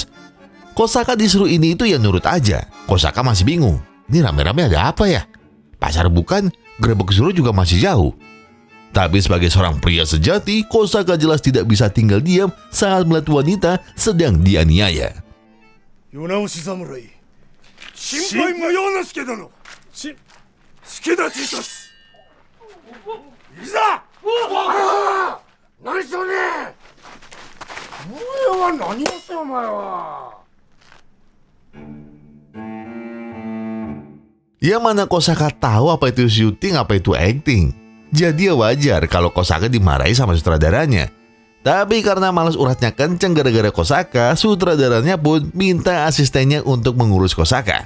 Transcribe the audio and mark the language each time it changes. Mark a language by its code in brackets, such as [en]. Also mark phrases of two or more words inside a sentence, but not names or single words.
[id] Kosaka disuruh ini itu ya nurut aja. Kosaka masih bingung. Ini rame-rame ada apa ya? Pasar bukan, gerbek suruh juga masih jauh. Tapi sebagai seorang pria sejati, Kosaka jelas tidak bisa tinggal diam saat melihat wanita sedang dianiaya. [ja] Yonaoshi Samurai 心配無用の助殿助太いたすいざ何しとんねんお前は何をしてお前は [id] Ya mana Kosaka tahu apa itu syuting, apa itu acting. Jadi ya wajar kalau Kosaka dimarahi sama sutradaranya. Tapi karena malas uratnya kenceng gara-gara Kosaka, sutradaranya pun minta asistennya untuk mengurus Kosaka.